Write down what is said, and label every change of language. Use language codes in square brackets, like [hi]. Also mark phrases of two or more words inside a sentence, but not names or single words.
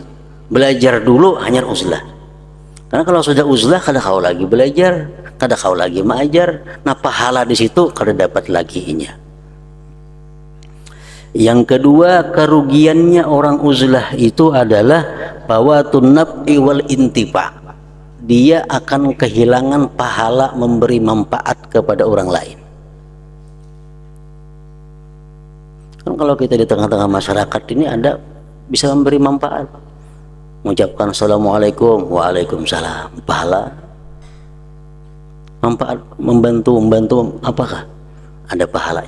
[bjn] Belajar dulu hanya uzlah. Karena kalau sudah uzlah kada kau lagi belajar, kada kau lagi mengajar. Nah, pahala di situ kada dapat lagi nya. [id] Yang kedua, kerugiannya orang uzlah itu adalah [ar] فوات النفع والانتفاع. [id] Dia akan kehilangan pahala memberi manfaat kepada orang lain. Kalau kita di tengah-tengah masyarakat ini ada bisa memberi manfaat, mengucapkan assalamualaikum, waalaikumsalam, pahala, manfaat, membantu apakah ada pahalanya?